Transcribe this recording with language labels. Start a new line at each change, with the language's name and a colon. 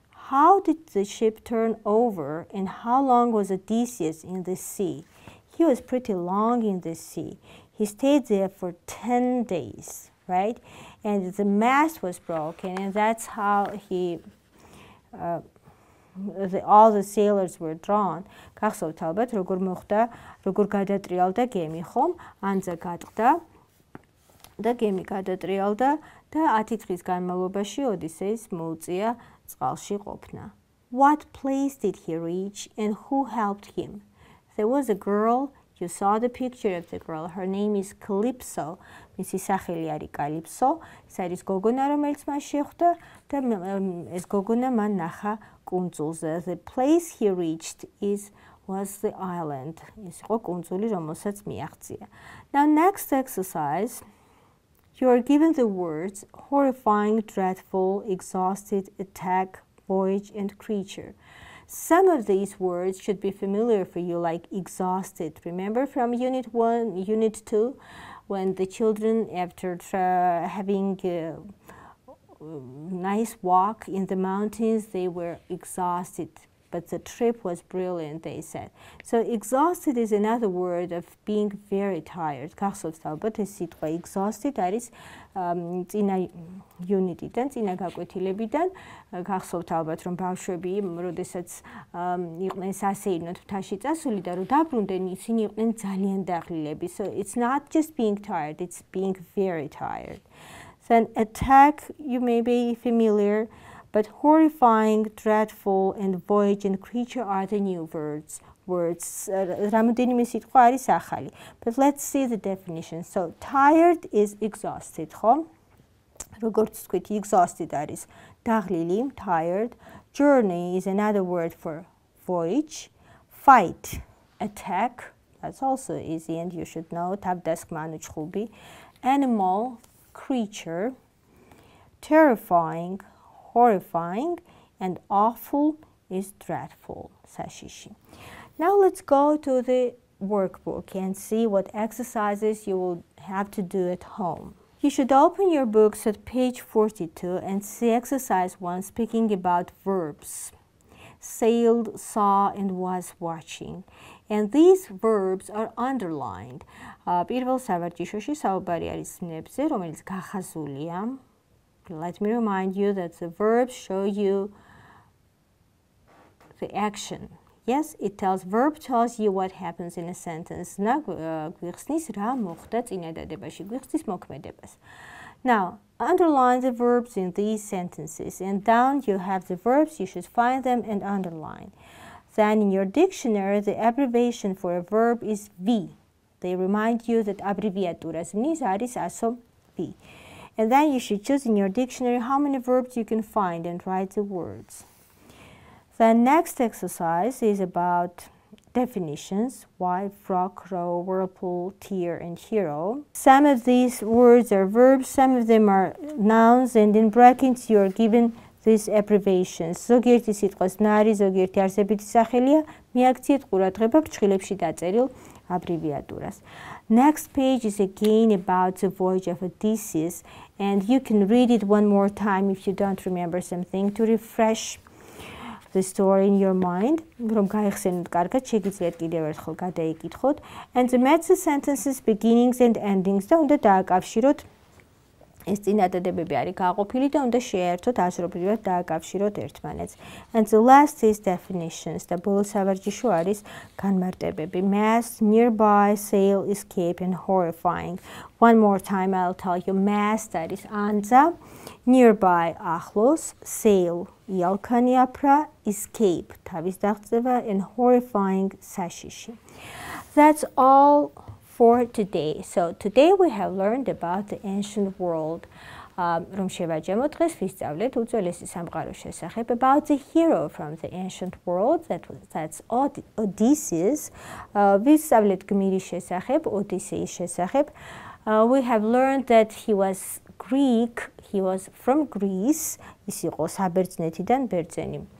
English: How did the ship turn over and how long was Odysseus in the sea? He was pretty long in the sea. He stayed there for 10 days, right? And the mast was broken, and that's how he all the sailors were drawn.
Georgian: Გახსოვთ ალბათ როგორ მოხდა, როგორ გადატრიალდა გემი, ხომ? ანძა გადყდა და გემი გადატრიალდა და 10 დღის განმავლობაში ოდისეის მოუწია წყალში ყოფნა.
English: What place did he reach and who helped him? There was a girl, you saw the picture of the girl, her name is Calypso.
Georgian: მისი სახელი არის Calypso, ეს არის გოგონა, რომელიც მას შეხვდა და ეს გოგონა მან ნახა კუნძულზე.
English: The place he reached was the island.
Georgian: ის იყო კუნძული, რომელსაც მიაღწია.
English: Now next exercise, you are given the words horrifying, dreadful, exhausted, attack, voyage, and creature. Some of these words should be familiar for you, like exhausted. Remember from Unit 1, Unit 2, when the children, after having a nice walk in the mountains, they were exhausted. But the trip was brilliant, they said. So exhausted is another word of being very tired.
Georgian: გახსოვთ ალბათ ეს სიტყვა exhausted არის წინა unit-დან, წინა გაკვეთილებიდან. გახსოვთ ალბათ რომ ბავშვები, როდესაც იყვნენ სასეირნოდ მთაში წასული და რომ დაბრუნდნენ, ისინი იყვნენ ძალიან დაღლილები.
English: So it's not just being tired, it's being very tired. Then attack, you may be familiar, but horrifying, dreadful, and voyage and creature are the new words.
Georgian: რამოდენიმე სიტყვა არის ახალი.
English: But let's see the definition. So tired is exhausted, ხო?
Georgian: როგორც თქვით, exhausted არის დაღლილი, tired.
English: Journey is another word for voyage. Fight, attack, that's also easy and you should know.
Georgian: თავდასხმა ანუ ჩხუბი.
English: Animal, creature. Terrifying, horrifying, and awful is dreadful, sashishi. Now let's go to the workbook and see what exercises you will have to do at home. You should open your books at page 42 and see exercise 1 speaking about verbs. Sailed, saw, and was watching. And these verbs are underlined.
Georgian: პირველ სავარჯიშოში საუბარი არის სნებზე, რომელიც გახაზულია.
English: Let me remind you that the verbs show you the action. Yes, verb tells you what happens in a sentence.
Georgian: გვიხსნის რა მოხდა წინადადებაში, გვიხსნის მოქმედებას.
English: Now, underline the verbs in these sentences, and down you have the verbs, you should find them and underline. Then in your dictionary, the abbreviation for a verb is V. They remind you that abbreviaturas nis არის ASO V. And then you should choose in your dictionary how many verbs you can find and write the words. The next exercise is about definitions: wife, frog, crow, whirlpool, tear, and hero. Some of these words are verbs, some of them are nouns, and in brackets you are given these abbreviations.
Georgian: ზოგიერთი სიტყვის ნარი, ზოგიერთი არსებითი სახელია, მიაქციეთ ყურადღება ფრჩხილებში დაწერილ abbreviaturas.
English: Next page is again about the Voyage of Odysseus, and you can read it one more time if you don't remember something to refresh the story in your mind.
Georgian: რომ გაიხსენოთ კარგად, შეგიძლიათ კიდევ ერთხელ გადაიკითხოთ.
English: And the match sentences beginnings and endings
Georgian: და უნდა დააკავშიროთ. ეს წინადადებები არის გაყოფილი და უნდა შეერთოთ, აზრობრივად დააკავშიროთ ერთმანეთს.
English: And the last is definitions.
Georgian: და ბოლო სავარჯიშო არის განმარტებები.
English: Mass, nearby, sail, escape, and horrifying. One more time I'll tell you.
Georgian: Mass არის ანძა, nearby ახლოს, sail იალქანი აფრა, escape თავის დაღწევა, and horrifying საშიში.
English: That's all for today. So today we have learned about the ancient world.
Georgian: რომ შევაჯამოთ დღეს ვისწავლეთ უძველესი სამყაროს შესახებ,
English: about the hero from the ancient world, that's Odysseus.
Georgian: ვისწავლეთ გმირის შესახებ, ოდისეის შესახებ.
English: We have learned that he was Greek, he was from Greece.
Georgian: ის იყო საბერძნეთიდან ბერძენი.